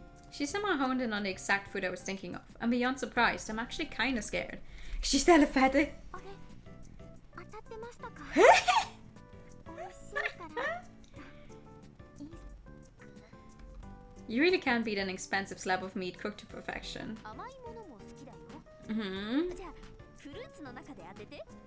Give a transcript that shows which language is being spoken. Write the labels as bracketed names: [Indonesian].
[English] She somehow honed in on the exact food I was thinking of. I'm beyond surprised. I'm actually kinda scared. She's telepathic. [Japanese] あれ、当たってましたか？美味しいから。 [English] You really can't beat an expensive slab of meat cooked to perfection. [Japanese] 甘いものも好きだよ。 Mm-hmm. じゃあフルーツの中で当てて。